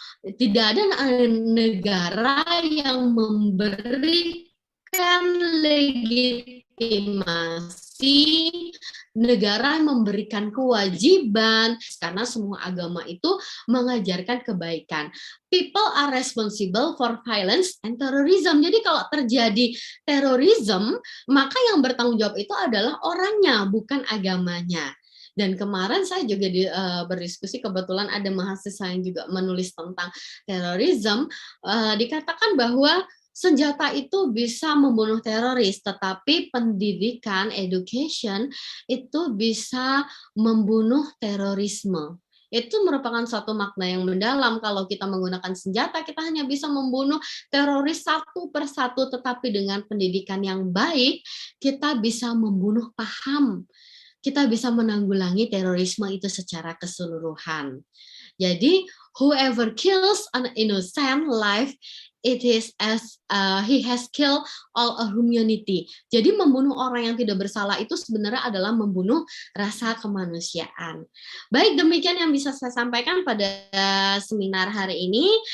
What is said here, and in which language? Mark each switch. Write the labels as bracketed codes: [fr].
[id] Tidak ada negara yang memberikan legitimasi, negara yang memberikan kewajiban, karena semua agama itu mengajarkan kebaikan. [en] People are responsible for violence and terrorism. [id] Jadi kalau terjadi terorisme, maka yang bertanggung jawab itu adalah orangnya, bukan agamanya. Dan kemarin saya juga berdiskusi, kebetulan ada mahasiswa yang juga menulis tentang terorisme, dikatakan bahwa senjata itu bisa membunuh teroris, tetapi pendidikan, education, itu bisa membunuh terorisme. Itu merupakan satu makna yang mendalam. Kalau kita menggunakan senjata, kita hanya bisa membunuh teroris satu persatu, tetapi dengan pendidikan yang baik, kita bisa membunuh paham. Kita bisa menanggulangi terorisme itu secara keseluruhan. Jadi, [en] whoever kills an innocent life, it is as he has killed all a humanity. [id] Jadi membunuh orang yang tidak bersalah itu sebenarnya adalah membunuh rasa kemanusiaan. Baik, demikian yang bisa saya sampaikan pada seminar hari ini.